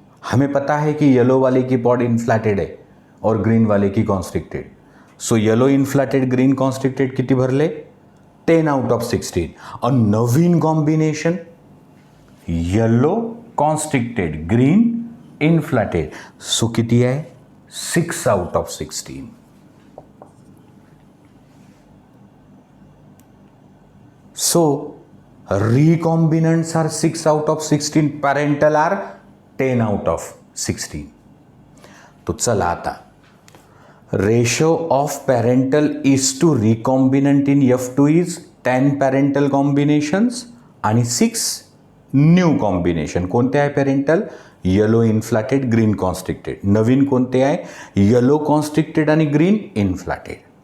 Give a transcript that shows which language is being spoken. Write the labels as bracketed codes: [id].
[hi] हमें पता है कि येलो वाले की पॉड इन्फ्लैटेड है और ग्रीन वाले की constricted. [mr] So yellow inflated green constricted किती भरले? [en] 10 out of 16. [hi] और नवीन combination yellow constricted green inflated. [mr] So किती आहे? 6 out of 16. [en] So recombinants are 6 out of 16, parental are 10 out of 16. [mr] तो चला आता [en] ratio of parental is to recombinant in F2 is [mr] 10 parental combinations आणि 6 new combination. कोणते आहे parental? Yellow इन्फ्लॅटेड green constricted. नवीन कोणते आहे? येलो कॉन्स्ट्रिक्टेड आणि ग्रीन इन्फ्लॅटेड.